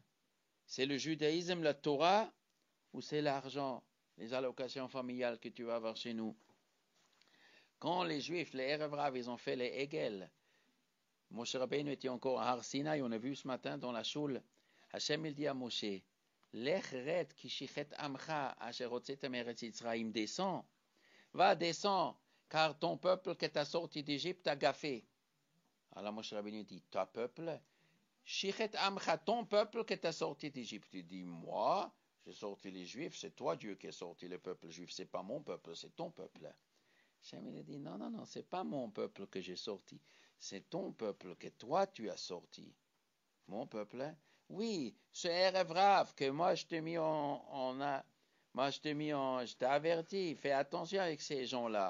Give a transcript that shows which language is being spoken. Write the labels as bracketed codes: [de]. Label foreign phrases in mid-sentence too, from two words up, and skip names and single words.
[fr] C'est le judaïsme, la Torah, ou c'est l'argent, les allocations familiales que tu vas avoir chez nous? Quand les Juifs, les Erev Rav, ils ont fait les Hegel, Moshe Rabbeinu était encore à Har Sinai, on a vu ce matin dans la choule, Hachem il dit à Moshe, [he] לך רד כי שחת עמך אשר הוצאת ארץ מצרים, [fr] descends, va, descends, car ton peuple qui t'a sorti d'Égypte a gaffé. Alors Moshe Rabbeinu dit, ta peuple, [he] שחת עמך, [fr] ton peuple qui t'a sorti d'Égypte. Il dit, moi, j'ai sorti les Juifs, c'est toi Dieu qui a sorti le peuple juif, c'est pas mon peuple, c'est ton peuple. Hachem il a dit, non, non, non, c'est pas mon peuple que j'ai sorti, c'est ton peuple que toi tu as sorti. Mon peuple, oui, ce Erev Rav que moi je t'ai mis je t'ai averti, fais attention avec ces gens-là.